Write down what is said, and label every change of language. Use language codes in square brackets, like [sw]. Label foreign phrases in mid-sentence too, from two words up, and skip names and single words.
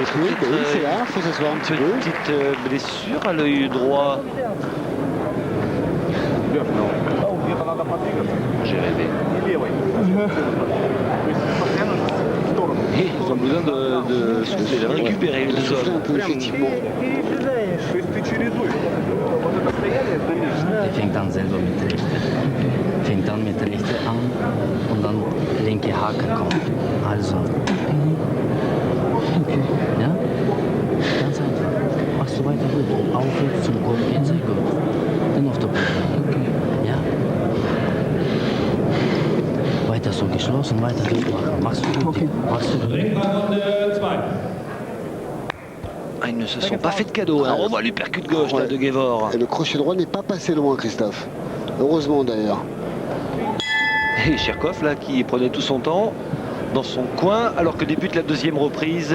[fr] oui, c'est là, il faut s'asseoir un petit peu. Petite blessure à l'œil droit. Non. J'ai rêvé. Et ils ont besoin de souffler, de récupérer les deux hommes. Un peu, effectivement. [de] Fängt an selber fängt an mit der rechten Arm und dann linke Haken kommt. Also. Okay. Ja? Ganz einfach. Machst du weiter gut. Aufwärts zum Kopf gehen, sehr gut. Dann auf der Brücke. Okay. Ja? Weiter so geschlossen, weiter durchmachen. Machst du gut. Okay. Machst du gut. [fr] Ils ne se sont pas fait de cadeau. Hein. On voit l'uppercut gauche là, de Guevor. Et le crochet droit n'est pas passé loin, Christophe. Heureusement d'ailleurs. Et Cherkov là qui prenait tout son temps dans son coin alors que débute la deuxième reprise.